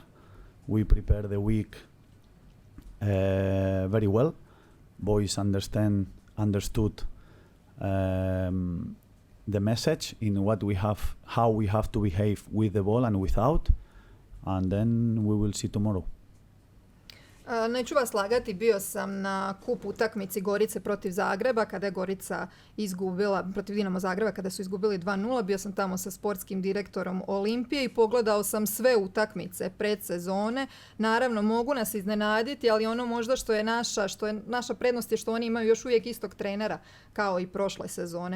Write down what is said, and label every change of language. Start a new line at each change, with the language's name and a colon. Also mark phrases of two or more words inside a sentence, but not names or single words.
English: We prepare the week very well. Boys understood the message in what we have, how we have to behave with the ball and without, and then we will see tomorrow.
Croatian: Neću vas lagati, bio sam na kup utakmici Gorice protiv Zagreba kada je Gorica izgubila, protiv Dinamo Zagreba kada su izgubili 2-0. Bio sam tamo sa sportskim direktorom Olimpije i pogledao sam sve utakmice predsezone. Naravno, mogu nas iznenaditi, ali ono možda što je naša prednost je što oni imaju još uvijek istog trenera kao i prošle sezone.